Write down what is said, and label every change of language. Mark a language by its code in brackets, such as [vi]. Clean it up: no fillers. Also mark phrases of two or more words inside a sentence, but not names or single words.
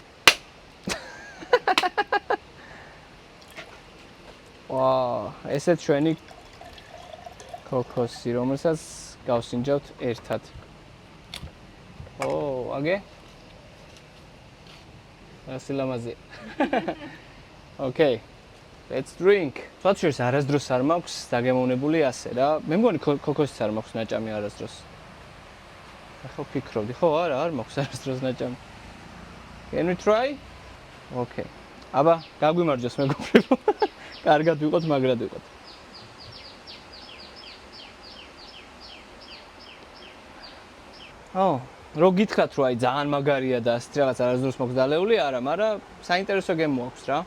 [ka] ვა, ესეც ჩვენი კოკოსი, რომელსაც გავსინჯავთ ერთად. ო, აგე? ასილამაზე. [en] Okay. Let's drink. [ka] Ფათშერს არასდროს არ მაქვს დაგემოვნებული ასე რა. მე მგონი კოკოსიც არ მაქვს ნაჭამი არასდროს. ახლა ფიქრობდი, ხო, არა, არ მაქვს არასდროს ნაჭამი. [en] Can we try? Okay. [ka] აბა, გაგვიმარჯოს მეგობრებო. კარგად ვიყოთ, მაგრად ვიყოთ. [en] Oh. [ka] რო გითხრათ რომ აი ძალიან მაგარია და ასეთ რაღაც არასდროს მაქვს დალეული, არა, მაგრამ საინტერესო გემო აქვს რა.